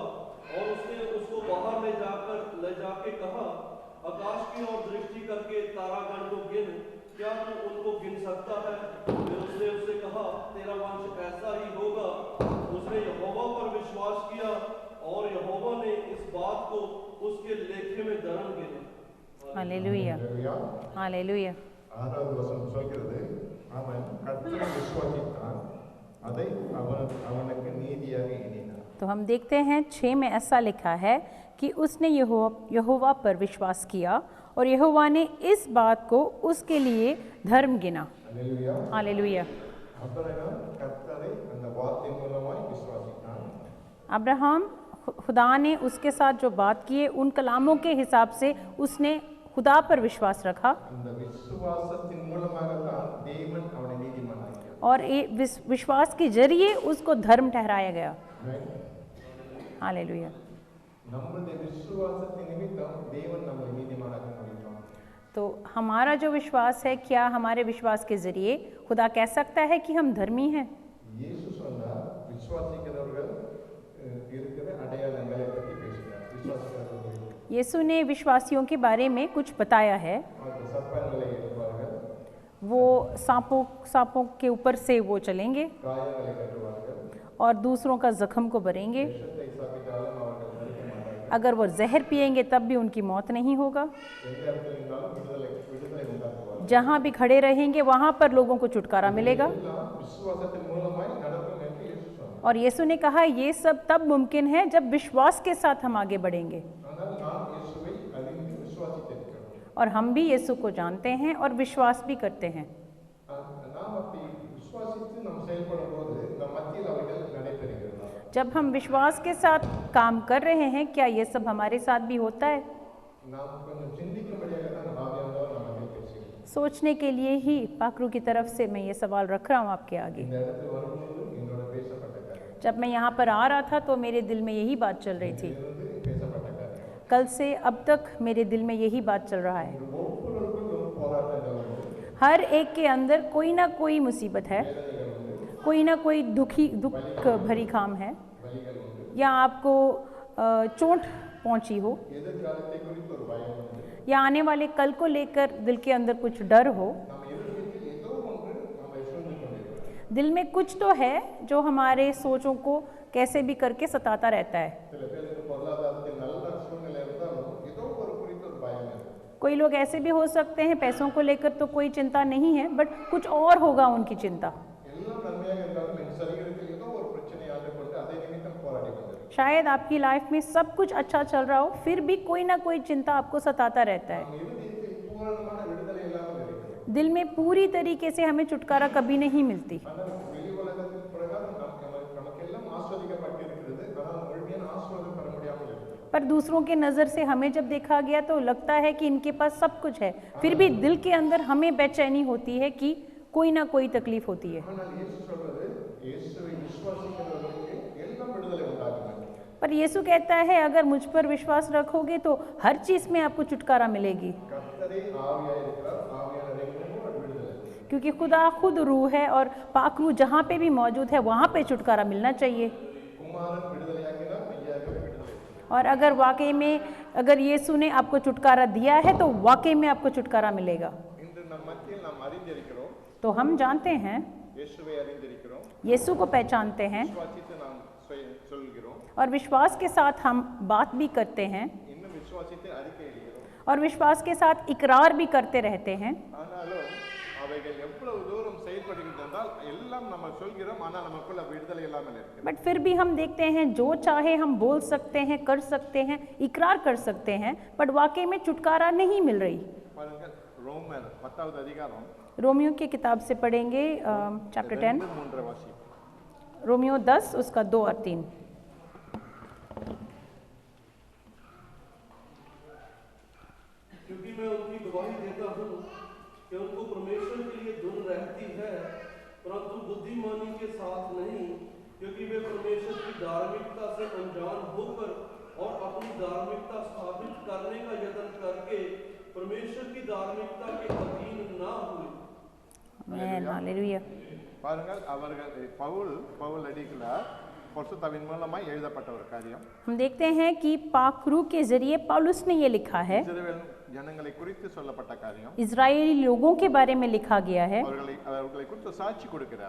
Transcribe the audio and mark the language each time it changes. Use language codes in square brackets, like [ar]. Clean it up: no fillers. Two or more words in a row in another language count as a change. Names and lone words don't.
[hi] और उसने उसको बाहर ले जाके कहा, आकाश की ओर दृष्टि करके तारागण को गिन, क्या तू उनको गिन सकता है? फिर उसने उससे कहा, तेरा वंश ऐसा ही होगा। उसने यहोवा पर विश्वास किया और यहोवा ने इस बात को उसके लेखे में धर्म गिना। हालेलुया, हालेलुया। [ta] ஆறாவது வசனம் சொல்கிறது, அவன் கர்த்தரை விசுவாசித்தான், அதை அவனுக்கு நீதியாக எண்ணினான். [hi] तो हम देखते हैं 6 में ऐसा लिखा है कि उसने यहोवा पर विश्वास किया और यहोवा ने इस बात को उसके लिए धर्म गिना। हालेलुया. हालेलुया। [ta] அபிரகாம் கர்த்தரை அந்த வார்த்தை மூலமாய் விசுவாசித்தான். [hi] अब्राहम खुदा ने उसके साथ जो बात की है उन कलामों के हिसाब से उसने खुदा पर विश्वास रखा [ta] அந்த விசுவாசத்தின் மூலமாக தான் தேவன் அவனை நீதிமானாக்கினார். [hi] और विश्वास के जरिए उसको धर्म ठहराया गया। हालेलुया। [ta] நம்முடைய விசுவாசத்தின் நிமித்தம் தேவன் நம்மை நீதிமானாக்க முடியும். [hi] तो हमारा जो विश्वास है, क्या हमारे विश्वास के जरिए खुदा कह सकता है कि हम धर्मी हैं? [ta] இயேசு சொன்னார், விசுவாசிக்கிறவர்கள் இருக்கிற அடையாளங்களை பற்றி பேசினார். விசுவாசிக்கிறவர்கள் [hi] यीशु ने विश्वासियों के बारे में कुछ बताया है। [ta] அந்த சர்ப்பங்களை எடுப்பார்கள், [hi] वो सांपों के ऊपर से वो चलेंगे [ta] காயங்களை கட்டுவார்கள், [hi] और दूसरों का जख्म को भरेंगे। [ta] விஷத்தை சாப்பிட்டாலும் அவர்கள் மறிக்க மாட்டார்கள். [hi] अगर वो जहर पिएंगे तब भी उनकी मौत नहीं होगा। [ta] எந்த இடத்துல இருந்தாலும் விடுதலை உண்டாக்குவார்கள். [hi] जहाँ भी खड़े रहेंगे वहाँ पर लोगों को छुटकारा मिलेगा। [ta] எல்லாம் விசுவாசத்தின் மூலமாய் நடக்கும் என்று இயேசு சொன்னார். [hi] और यीशु ने कहा ये सब तब मुमकिन है जब विश्वास के साथ हम आगे बढ़ेंगे। [ta] ஆனால் நாம் இயேசுவை அறிந்து விசுவாசித்திருக்கிறோம். [hi] और हम भी यीशु को जानते हैं और विश्वास भी करते हैं। [ta] நாம் அப்படி விசுவாசித்து நாம் செயல்படும் போது நம் மத்தியில் அவைகள் நடைபெறுகிறது. [hi] जब हम विश्वास के साथ काम कर रहे हैं, क्या ये सब हमारे साथ भी होता है? [ta] நாம் கொஞ்சம் சிந்திக்கும்படியாக தான் ஆவியானவர் நம்ம மேல் பேசுகிறார். [hi] सोचने के लिए ही पाकरू की तरफ से मैं ये सवाल रख रहा हूँ आपके आगे। [ta] இந்த இடத்துல வரும்போது என்னோட பேசப்பட்ட காரியம், [hi] जब मैं यहाँ पर आ रहा था तो मेरे दिल में यही बात चल रही थी। [ta] இருந்து பேசப்பட்ட காரியம். [hi] कल से अब तक मेरे दिल में यही बात चल रहा है। [ta] ஒவ்வொருவருக்கும் ஒரு போராட்டங்கள் உண்டு, [hi] हर एक के अंदर कोई ना कोई मुसीबत है, कोई ना कोई दुख भरी काम है, [ta] வலிகள் உண்டு, [hi] या आपको चोट पहुंची हो, [ta] எதிர்காலத்தை குறித்து ஒரு பயம் உண்டு. [hi] या आने वाले कल को लेकर दिल के अंदर कुछ डर हो। [ta] நம்ம எதிர்காலத்தில் ஏதோ ஒன்று நம்மை சூழ்ந்து கொண்டிருக்கிறது. [hi] दिल में कुछ तो है जो हमारे सोचों को कैसे भी करके सताता रहता है। [ta] சில பேருக்கு பொருளாதாரத்தில் நல்ல சூழ்நிலை இருந்தாலும் ஏதோ ஒரு குறித்து ஒரு பயம் இருக்கு. [hi] कोई लोग ऐसे भी हो सकते हैं, पैसों को लेकर तो कोई चिंता नहीं है, बट कुछ और होगा उनकी चिंता। [ta] எல்லாம் நன்மையாக இருந்தாலும் என் சரீரத்தில் ஏதோ ஒரு பிரச்சனையாக கொண்டு அதை நிமித்தம் போராடி கொண்டிருக்கிறேன். [hi] शायद आपकी लाइफ में सब कुछ अच्छा चल रहा हो, फिर भी कोई ना कोई चिंता आपको सताता रहता है। [ta] நம் இருதயத்தில் பூரணமான விடுதலை இல்லாமல் இருக்கிறது. [hi] दिल में पूरी तरीके से हमें छुटकारा कभी नहीं मिलती, [ta] ஆனால் வெளி உலகத்தின் பிரகாரம் நமக்கெல்லாம் ஆஸ்வதிக்கப்பட்டிருக்கிறது. இருந்தது, ஆனால் முழுமையான ஆசீர்வாதம் பெற முடியாமல் இருந்தது. [hi] पर दूसरों के नज़र से हमें जब देखा गया तो लगता है कि इनके पास सब कुछ है, फिर भी दिल के अंदर हमें बेचैनी होती है कि कोई ना कोई तकलीफ होती है। [ta] ஆனால் இயேசு சொல்றது, இயேசுவை விசுவாசிக்கிறவர்களுக்கு எல்லாம் விடுதலை உண்டாகும். [hi] पर यीशु कहता है अगर मुझ पर विश्वास रखोगे तो हर चीज़ में आपको छुटकारा मिलेगी, [ta] கர்த்தரே ஆவியாய் இருக்கிறார், ஆவியானவர் எங்கேயும் ஒரு விடுதலை. [hi] क्योंकि खुदा खुद रूह है और पाक रूह जहाँ पे भी मौजूद है वहाँ पे छुटकारा मिलना चाहिए। [ta] குமாரன் விடுதலையாக்கினார், மெய்யாகவே விடுதலை. [hi] और अगर वाकई में अगर यीशु ने आपको छुटकारा दिया है तो वाकई में आपको छुटकारा मिलेगा। [ta] இன்று நம் மத்தியில் நாம் அறிந்திருக்கிறோம், [hi] तो हम जानते हैं, [ta] இயேசுவை அறிந்திருக்கிறோம், [hi] यीशु को पहचानते हैं [ta] விசுவாசித்து நாம் சொல்கிறோம், [hi] और विश्वास के साथ हम बात भी करते हैं [ta] இன்னும் விசுவாசித்து அறிக்கையிடுகிறோம். [hi] और विश्वास के साथ इकरार भी करते रहते हैं। [ta] ஆனாலும் அவைகள் எவ்வளவு தூரம் செயல்படுகிறது என்றால் எல்லாம் நம்ம சொல்கிறோம், ஆனால் நமக்குள்ள விடுதலை இல்லாமல் இருக்கிறது. [hi] बट फिर भी हम देखते हैं जो चाहे हम बोल सकते हैं, कर सकते हैं, इकरार कर सकते हैं, बट वाकई में छुटकारा नहीं मिल रही। [ta] பாருங்கள், ரோமர் 10வது அதிகாரம் [hi] रोमियो की किताब से पढ़ेंगे चैप्टर 10, [ta] 2-3 வாசி. [hi] रोमियो 10 उसका 2 और 3। क्योंकि मैं उनकी गवाही देता हूँ कि उनको परमेश्वर के लिए धुन रहती है, परंतु बुद्धिमानी के साथ नहीं, क्योंकि वे परमेश्वर की धार्मिकता से अनजान होकर और अपनी धार्मिकता स्थापित करने का यत्न करके परमेश्वर की धार्मिकता के अधीन ना हुए। आमीन, हालेलुया। [ta] பாருங்கள், அவர்கள் பவுல் அடிகளார் பரிசுத்தாவின் மூலமாய் எழுதப்பட்ட ஒரு காரியம். [hi] हम देखते हैं कि पाक रूह के जरिए पौलुस ने ये लिखा है, [ta] இஸ்ரவேல் ஜனங்களை குறித்து சொல்லப்பட்ட காரியம். [hi] इजरायली लोगों के बारे में लिखा गया है [ta] அவர்களை குறித்து சாட்சி கொடுக்கிறார்.